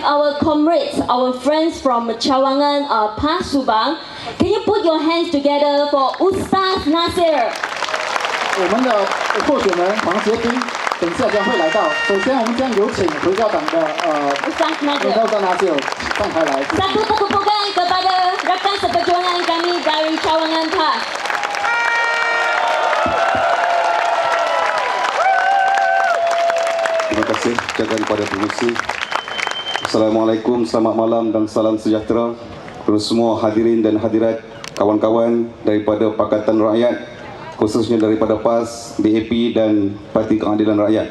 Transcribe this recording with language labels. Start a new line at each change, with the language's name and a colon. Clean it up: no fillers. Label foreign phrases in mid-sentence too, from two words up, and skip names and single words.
English: our comrades, our friends from Cawangan, Pas Subang. Can you put your hands together for Ustaz Nasir?
Chinese: 我们的候选人黄杰斌等一下将会来到。首先，我们将有请回教党的 Ustaz Nasir. Ustaz Nasir 上台来。
Malay: Satu tepukan kepada rakan seperjuangan kami dari Cawangan Pas. Terima kasih ucapkan kepada pengurusi. Assalamualaikum, selamat malam dan salam sejahtera kepada semua hadirin dan hadirat, kawan-kawan daripada Pakatan Rakyat, khususnya daripada PAS, DAP dan Parti Keadilan Rakyat.